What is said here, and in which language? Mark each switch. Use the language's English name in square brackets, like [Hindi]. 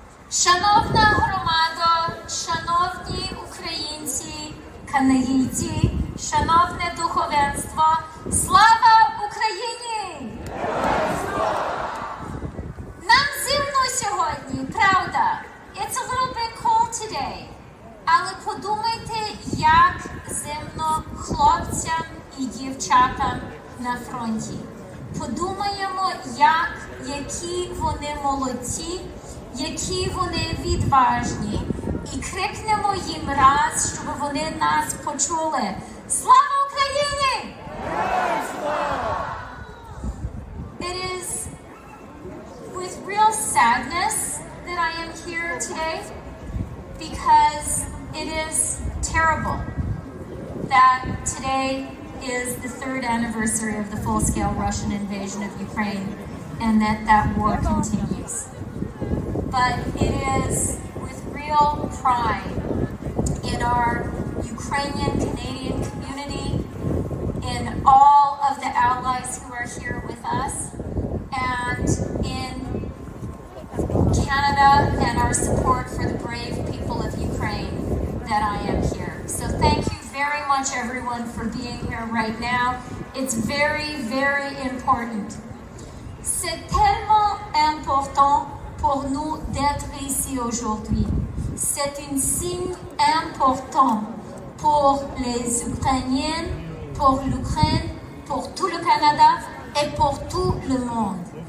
[Ukrainian] Шановна громадо, шановні українці, канадійці, шановне духовенство, слава Україні! Нам зимно сьогодні, правда? [English] It's a little bit cold today. [Ukrainian] Але подумайте, як зимно хлопцям і дівчатам на фронті. Подумаємо, які вони молодці, які вони відважні. І крикнемо їм раз, щоб вони нас почули. Слава Україні! [English] It is with real sadness that I am here today, because it is terrible that today is the 3rd anniversary of the full-scale Russian invasion of Ukraine, and that war continues. But it is with real pride in our Ukrainian-Canadian community, in all of the allies who are here with us, and in Canada and our support for the brave people of Ukraine that I am here. So thank you very much, everyone, for being here right now. It's very, very important. [French] C'est tellement important pour nous d'être ici aujourd'hui. C'est un signe important pour les Ukrainiens, pour l'Ukraine, pour tout le Canada et pour tout le monde.